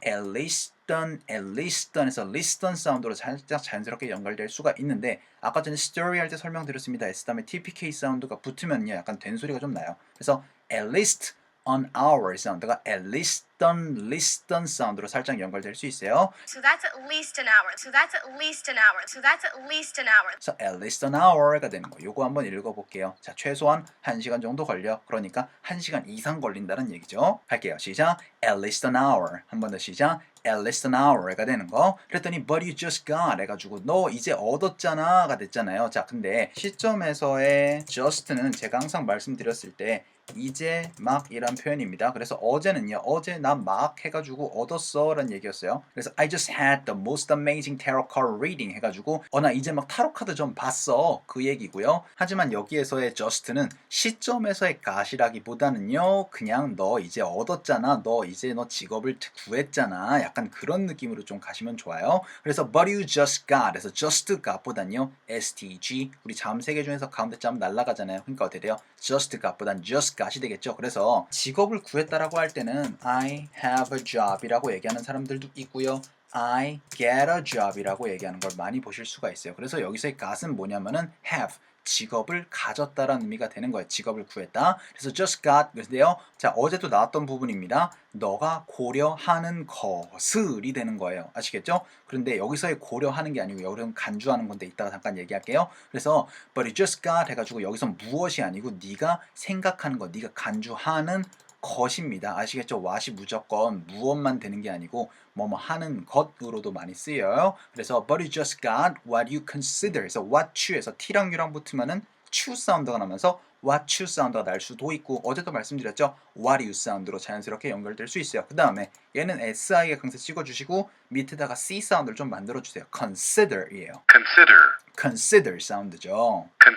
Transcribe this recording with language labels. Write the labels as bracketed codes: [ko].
[ko] at least에서 listen 사운드로 살짝 자연스럽게 연결될 수가 있는데 아까 전에 story 할 때 설명드렸습니다. S 다음에 TPK 사운드가 붙으면요 약간 된 소리가 좀 나요. 그래서 [en] at least an hour [ko] 사운드가 [en] at least listen [ko] 사운드로 살짝 연결될 수 있어요. [en] So that's at least an hour. So that's at least an hour. So that's at least an hour. [ko] 그래서 [en] at least an hour [ko] 가 되는 거. 요거 한번 읽어볼게요. 자, 최소한 1시간 정도 걸려. 그러니까 1시간 이상 걸린다는 얘기죠. 할게요. 시작. [en] at least an hour. [ko] 한 번 더 시작. [en] at least an hour [ko] 가 되는 거. 그랬더니 [en] but you just got [ko] 해가지고 너 이제 얻었잖아가 됐잖아요. 자, 근데 시점에서의 just는 제가 항상 말씀드렸을 때 이제 막 이란 표현입니다. 그래서 어제는요. 어제 나 막 해가지고 얻었어 라는 얘기였어요. 그래서 [en] I just had the most amazing tarot card reading [ko] 해가지고 나 이제 막 타로 카드 좀 봤어 그 얘기고요. 하지만 여기에서의 just는 시점에서의 got이라기보다는요. 그냥 너 이제 얻었잖아. 너 이제 너 직업을 구했잖아. 약간 그런 느낌으로 좀 가시면 좋아요. 그래서 [en] but you just got [ko] 그래서 just got보단요. STG 우리 자음 3개 중에서 가운데 자음 날라가잖아요. 그러니까 어떻게 돼요? just got보단 just got이 되겠죠. 그래서 직업을 구했다라고 할 때는 [en] I have a job [ko] 이라고 얘기하는 사람들도 있고요. [en] I get a job [ko] 이라고 얘기하는 걸 많이 보실 수가 있어요. 그래서 여기서의 got은 뭐냐면은 have 직업을 가졌다라는 의미가 되는 거예요. 직업을 구했다. 그래서 [en] just got [ko] 그런데요. 자, 어제도 나왔던 부분입니다. 너가 고려하는 것을이 되는 거예요. 아시겠죠? 그런데 여기서의 고려하는 게 아니고 여기서는 간주하는 건데 이따가 잠깐 얘기할게요. 그래서 [en] but you just got [ko] 해가지고 여기서 무엇이 아니고 네가 생각하는 것, 네가 간주하는 것입니다. 아시겠죠? what이 무조건 무엇만 되는 게 아니고 뭐뭐 하는 것으로도 많이 쓰여요. 그래서 [en] but you just got what you consider. [ko] 그래서 what you에서 t랑 u랑 붙으면은 chu 사운드가 나면서 what you 사운드가 날 수도 있고 어제도 말씀드렸죠? what you 사운드로 자연스럽게 연결될 수 있어요. 그 다음에 얘는 si의 강세 찍어주시고 밑에다가 c 사운드를 좀 만들어주세요. consider이에요. consider 사운드죠.